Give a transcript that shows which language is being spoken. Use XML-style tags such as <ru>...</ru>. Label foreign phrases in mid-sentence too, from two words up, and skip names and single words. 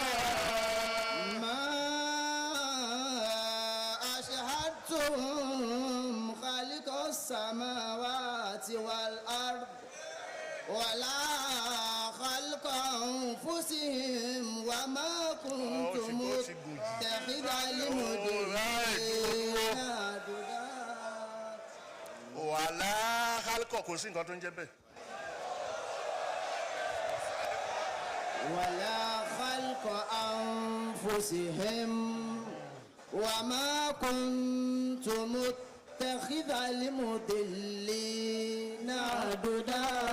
<ar>ما أشهدتهم خلق السماوات والأرض ولا خلق أنفسهم وما كنت متخذ المضلين عضدا.</ar> <yo>wàhálà kálíkọ̀ kò sí nǹkan tó ń jẹ́ bẹ́ẹ̀.</yo> <ar>ولا خلق أنفسهم وما كنت متخذ المضلين عضدا.</ar>